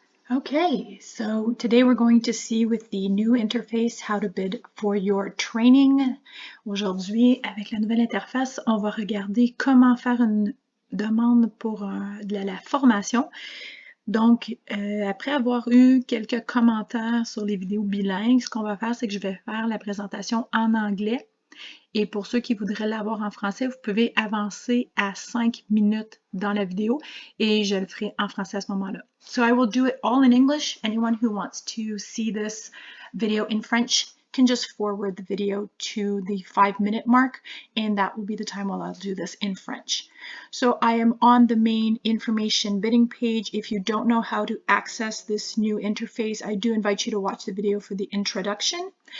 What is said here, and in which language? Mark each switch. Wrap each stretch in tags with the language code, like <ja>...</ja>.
<en>Okay, so today we're going to see with the new interface how to bid for your training.</en> <fr>Aujourd'hui, avec la nouvelle interface, on va regarder comment faire une demande pour la formation. Donc, après avoir eu quelques commentaires sur les vidéos bilingues, ce qu'on va faire, c'est que je vais faire la présentation en anglais. Et pour ceux qui voudraient l'avoir en français, vous pouvez avancer à 5 minutes dans la vidéo et je le ferai en français à ce moment-là.</fr> <en>So I will do it all in English. Anyone who wants to see this video in French can just forward the video to the 5-minute mark, and that will be the time while I'll do this in French. So I am on the main information bidding page. If you don't know how to access this new interface, I do invite you to watch the video for the introduction.</en>